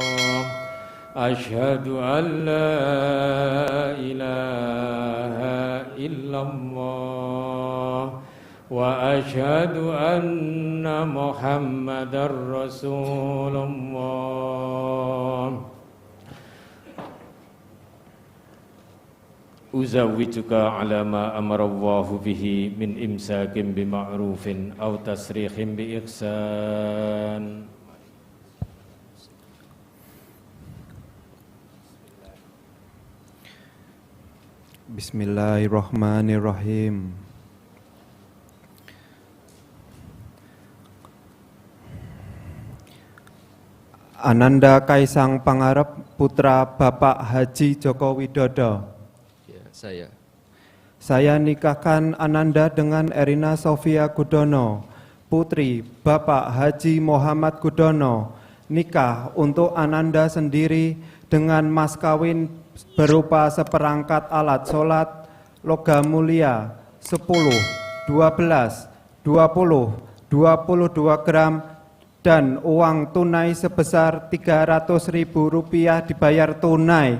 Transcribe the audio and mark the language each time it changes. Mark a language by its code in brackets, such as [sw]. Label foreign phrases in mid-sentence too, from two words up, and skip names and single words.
[ar] أشهد أن لا إله إلا الله وأشهد أن محمدا رسول الله. أزوجك على ما أمر الله به من إمساك بمعروف أو تسريح بإحسان. بسم الله الرحمن الرحيم. [id] Ananda Kaisang Pangarep, putra Bapak Haji Joko Widodo. Ya, saya. Saya nikahkan Ananda dengan Erina Sofia Gudono, putri Bapak Haji Muhammad Gudono. Nikah untuk Ananda sendiri dengan mas kawin berupa seperangkat alat sholat, logam mulia 10, 12, 20, 22 gram dan uang tunai sebesar Rp300.000 dibayar tunai.